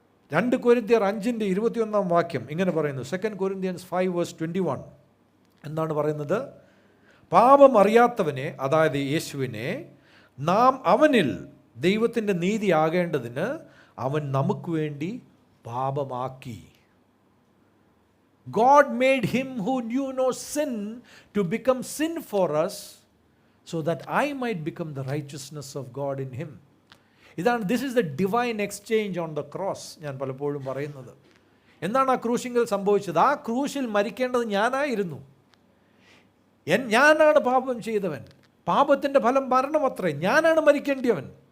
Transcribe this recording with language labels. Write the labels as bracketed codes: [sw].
[ml] 2 കൊരിന്ത്യർ 5:21 വാക്യം ഇങ്ങനെ പറയുന്നു. 2 Corinthians 5:21 എന്താണ് പറയുന്നത്? പാപം അറിയാത്തവനെ, അതായത് യേശുവിനെ, നാം അവനിൽ ദൈവത്തിൻ്റെ നീതി ആകേണ്ടതിന് അവൻ നമുക്ക് വേണ്ടി പാപമാക്കി. [en] God made him who knew no sin to become sin for us, so that I might become the righteousness of God in him. [ml] ഇതാണ് [en] This is the divine exchange on the cross. [ml] ഞാൻ പലപ്പോഴും പറയുന്നത് എന്താണ് ആ ക്രൂശിൽ സംഭവിച്ചത്? ആ ക്രൂശിൽ മരിക്കേണ്ടത് ഞാനായിരുന്നു. ഞാനാണ് പാപം ചെയ്തവൻ. പാപത്തിൻ്റെ ഫലം മരണമത്രേ. ഞാനാണ് മരിക്കേണ്ടിയവൻ.